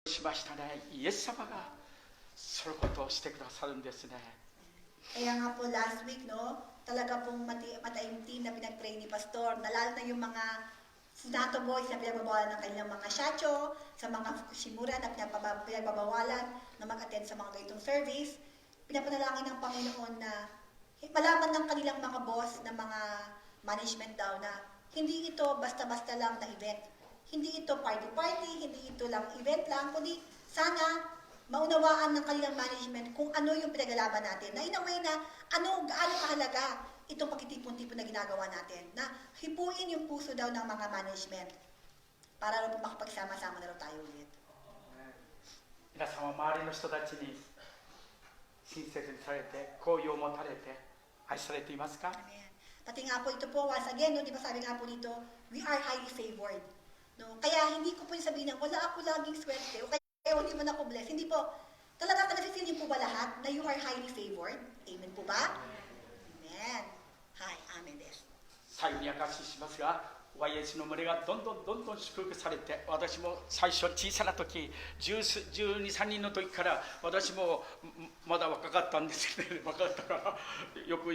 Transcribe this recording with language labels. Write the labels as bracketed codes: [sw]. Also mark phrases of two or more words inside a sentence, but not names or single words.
[ja] しましたね。イエス様がそのことをしてくださるんですね。 [tl] Kaya nga po [en] last week, [tl] no, talaga pong mataimtim na pinag-pray ni Pastor, na lalo na yung mga Sinato boys na pinagbabawalan ng kanilang mga shacho, sa mga shimura na pinagbabawalan na mag-attend sa mga ganitong service. Pinapanalangin ng Panginoon na malaman ng kanilang mga boss, ng mga management daw na hindi ito basta-basta lang na event. Hindi ito party-party, hindi ito lang event lang, kundi sana maunawaan ng kanilang management kung ano yung pinaglalaban natin. Na [en] in a way [tl] na gaano kahalaga itong pagtitipon-tipon na ginagawa natin. Na hipuin yung puso daw ng mga management para rin makapagsama-sama na rin tayo ulit. [ja] 皆さんは周りの人たちに親切にされて、好意を持たれて、愛されていますか？ [tl] Amen. Pati nga po ito po, once again, no, di ba sabi nga po dito, [en] we are highly favored. No? [tl] Kaya hindi ko po yung sabihin na wala ako laging swerte o kaya hindi mo na ako bless. Hindi po. Talaga na-feel niyo po ba lahat na [en] you are highly favored? [tl] Amen po ba? [ja] Amen. Hi, amen です。最後に証ししますが、YS の群れがどんどん祝福されて、私も最初小さな時、12、3人の時から私もまだ若かったんですけど、ね、若かったからよく